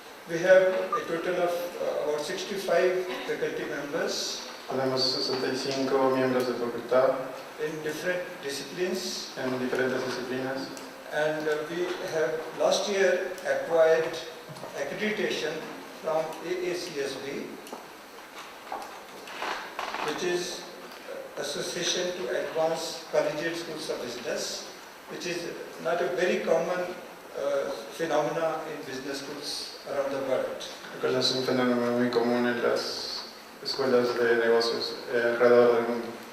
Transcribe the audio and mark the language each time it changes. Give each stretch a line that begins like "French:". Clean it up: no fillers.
English: We have a total of about 65 faculty members
Spanish: Tenemos 65 miembros de facultad
English: in different disciplines,
Spanish: en diferentes disciplinas.
English: and we have last year acquired accreditation from AACSB, which is Association to Advance Collegiate Schools of Business, which is not a very common phenomena in business schools around the world.
Spanish: Es un fenómeno muy común en las escuelas de negocios alrededor del mundo.